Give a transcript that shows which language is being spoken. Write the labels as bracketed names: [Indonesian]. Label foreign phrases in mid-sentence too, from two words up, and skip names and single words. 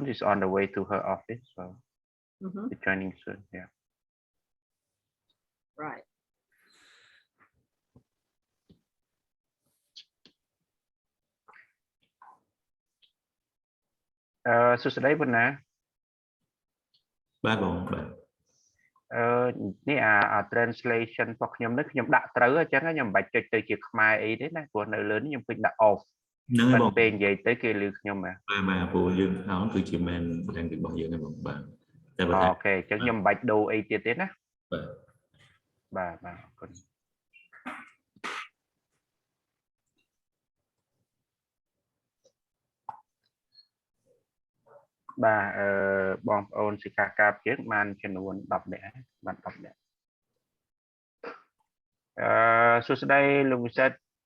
[English] She's on the way to her office. So she's joining soon. Yeah. Right. So today ប៉ុណ្ណា [Khmer] បាទបងបាទ នេះអា translation របស់ខ្ញុំនេះខ្ញុំដាក់ត្រូវអញ្ចឹងខ្ញុំមិនបាច់ចុចទៅជាខ្មែរអីទេណាព្រោះនៅលើនេះខ្ញុំពេញដាក់ off ហ្នឹងហើយបង ពេលនិយាយទៅគេលឺខ្ញុំបាទ ព្រោះយើងអត់គឺជា [English] main language [Khmer] របស់យើងហ្នឹងបងបាទតែបើ អូខេអញ្ចឹងខ្ញុំមិនបាច់ដូរអីទៀតទេណាបាទអរគុណបាទបងប្អូនសិក្ខាកាមយើងបានចំនួន10នាក់បាន10នាក់សួស្តីលោកវិសិទ្ធ